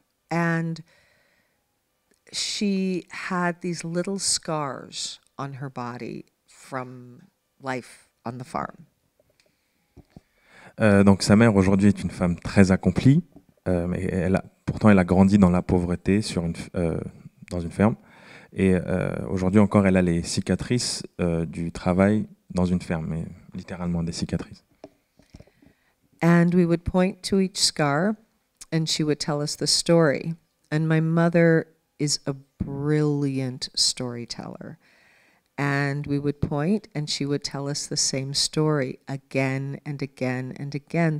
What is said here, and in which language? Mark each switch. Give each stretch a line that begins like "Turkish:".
English: And she had these little scars on her body from life on the farm.
French: Donc sa mère aujourd'hui est une femme très accomplie, mais pourtant elle a grandi dans la pauvreté dans une ferme. Et aujourd'hui encore, elle a les cicatrices du travail dans une ferme, mais littéralement des cicatrices.
English: And we would point to each scar, and she would tell us the story. And my mother is a brilliant storyteller. And we would point, and she would tell us the same story again and again and again.